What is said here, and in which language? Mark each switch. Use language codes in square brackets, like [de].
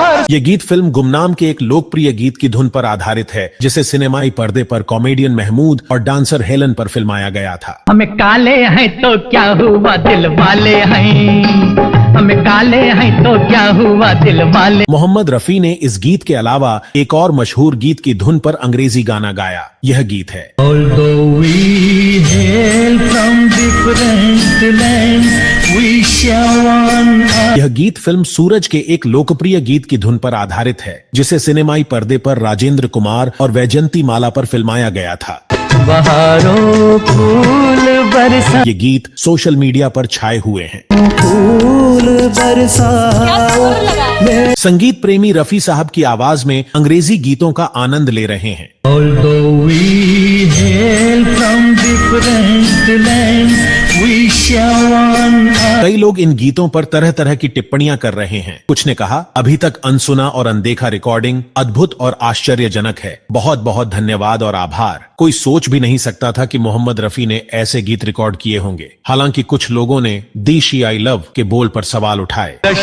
[hi] ये गीत फिल्म गुमनाम के एक लोकप्रिय गीत की धुन पर आधारित है, जिसे सिनेमाई पर्दे पर कॉमेडियन महमूद और डांसर हेलन पर फिल्माया गया था। हमें काले हैं तो क्या हुआ दिल वाले हैं, हमें काले हैं तो क्या हुआ दिल वाले। मोहम्मद रफी ने इस गीत के अलावा एक और मशहूर गीत की धुन पर अंग्रेजी गाना गाया। यह गीत है [en] Although we hail from different lands, we share one earth. [hi] यह गीत फिल्म सूरज के एक लोकप्रिय गीत की धुन पर आधारित है, जिसे सिनेमाई पर्दे पर राजेंद्र कुमार और वैजंती माला पर फिल्माया गया था। बहारों फूल बरसा, ये गीत सोशल मीडिया पर छाए हुए हैं। फूल बरसा। संगीत प्रेमी रफी साहब की आवाज में अंग्रेजी गीतों का आनंद ले रहे हैं। [en] Although we hail from different lands, we share one earth. [hi] कई लोग इन गीतों पर तरह तरह की टिप्पणियां कर रहे हैं। कुछ ने कहा, अभी तक अनसुना और अनदेखा रिकॉर्डिंग अद्भुत और आश्चर्यजनक है। बहुत बहुत धन्यवाद और आभार। कोई सोच भी नहीं सकता था कि मोहम्मद रफी ने ऐसे गीत रिकॉर्ड किए होंगे। हालांकि कुछ लोगों ने दी शी आई लव के बोल पर सवाल उठाए।